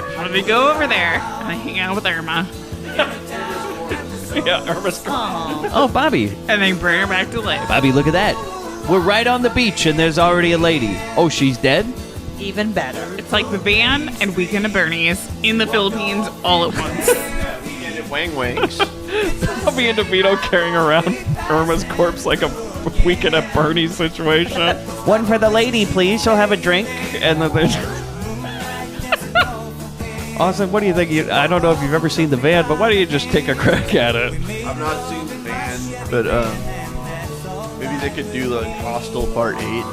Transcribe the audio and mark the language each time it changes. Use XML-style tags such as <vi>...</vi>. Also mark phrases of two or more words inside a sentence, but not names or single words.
<en>And they go over there and they hang out with Irma. Yeah, Irma's Oh, Bobby. And they bring her back to life. Bobby, look at that. We're right on the beach, and there's already a lady. Oh, she's dead? Even better. It's like the van and Weekend at Bernie's in the Philippines all at once. Weng Wengs. Me and DeVito carrying around Irma's corpse like a Weekend at Bernie's situation. One for the lady, please. She'll have a drink. And then there's... Austin, what do you think? I don't know if you've ever seen The Van, but why don't you just take a crack at it? I've not seen The Van, but maybe they could do like Hostel Part 8.</en>